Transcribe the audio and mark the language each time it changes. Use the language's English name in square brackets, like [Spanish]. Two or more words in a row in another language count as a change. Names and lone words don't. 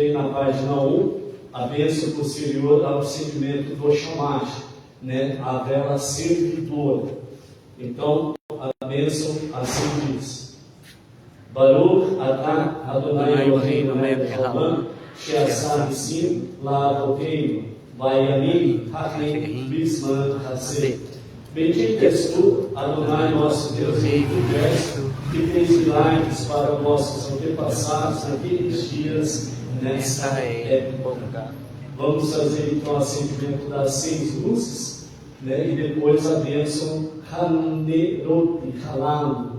[Portuguese] aí na página 1, a bênção posterior ao acendimento do Shamash, né? A vela servidora. Então, a bênção assim diz: [Hebrew] ברוך אתה אדני אלהינו מלך העולם שעשה נסים לאבותינו בימים ההם בזמן הזה. [Portuguese] Bendito és tu, Adonai, nosso Deus e universo, que fez milagres para nossos antepassados naqueles dias, nesta época. Vamos fazer então o acendimento das 6 luzes, né? E depois a bênção Hanerot Halam.